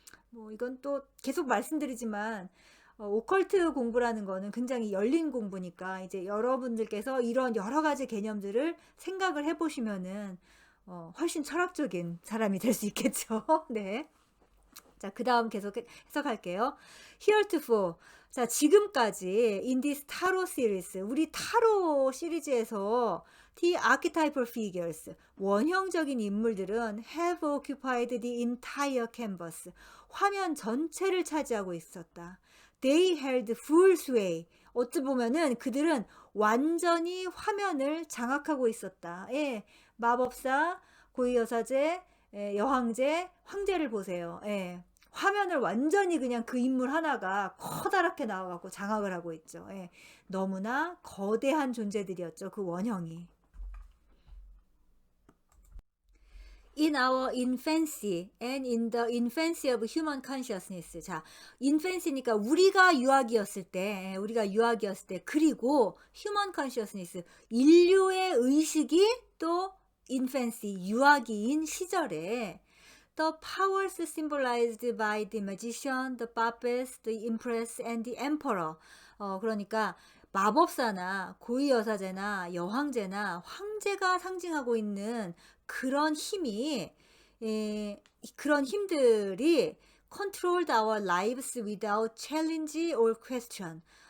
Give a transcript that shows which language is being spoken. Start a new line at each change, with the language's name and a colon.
Korean: 뭐 이건 또 계속 말씀드리지만 오컬트 공부라는 거는 굉장히 열린 공부니까 이제 여러분들께서 이런 여러 가지 개념들을 생각을 해보시면은 훨씬 철학적인 사람이 될 수 있겠죠. 네. 자, 그 다음 계속 해석할게요.
English: Heretofore.
Korean: 자, 지금까지
English: in this tarot series,
Korean: 우리 타로 시리즈에서
English: the archetypal figures,
Korean: 원형적인 인물들은
English: have occupied the entire canvas,
Korean: 화면 전체를 차지하고 있었다.
English: They held full sway.
Korean: 어찌 보면은 그들은 완전히 화면을 장악하고 있었다. 예, 마법사, 고위여사제, 여황제, 황제를 보세요. 예. 화면을 완전히 그냥 그 인물 하나가 커다랗게 나와갖고 장악을 하고 있죠. 예. 너무나 거대한 존재들이었죠. 그 원형이.
English: In our infancy and in the infancy of human consciousness.
Korean: 자, infancy니까 우리가 유아기였을 때, 그리고
English: human consciousness,
Korean: 인류의 의식이 또 infancy, 유아기인 시절에
English: the powers symbolized by the magician, the puppets, the empress, and the emperor.
Korean: 그러니까 마법사나 고위여사제나 여황제나 황제가 상징하고 있는 그런 힘이, 그런 힘들이
English: controlled our lives without challenge or question.